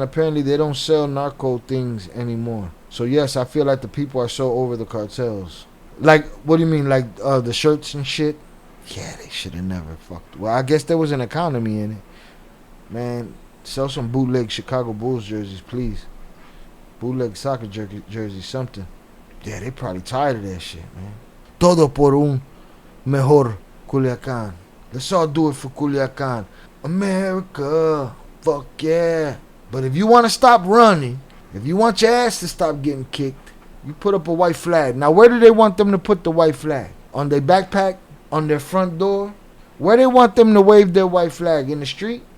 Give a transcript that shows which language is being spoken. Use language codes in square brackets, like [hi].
[en] Apparently they don't sell narco things anymore. So yes, I feel like the people are so over the cartels. Like, what do you mean? Like the shirts and shit? Yeah, they should have never fucked. Well, I guess there was an economy in it. Man, sell some bootleg Chicago Bulls jerseys, please. Bootleg soccer jerseys, something. Yeah, they probably tired of that shit, man. [es] Todo por un mejor Culiacán. [en] Let's all do it for Culiacán. America, fuck yeah. But if you want to stop running, if you want your ass to stop getting kicked, you put up a white flag. Now, where do they want them to put the white flag? On their backpack? On their front door? Where they want them to wave their white flag? In the street?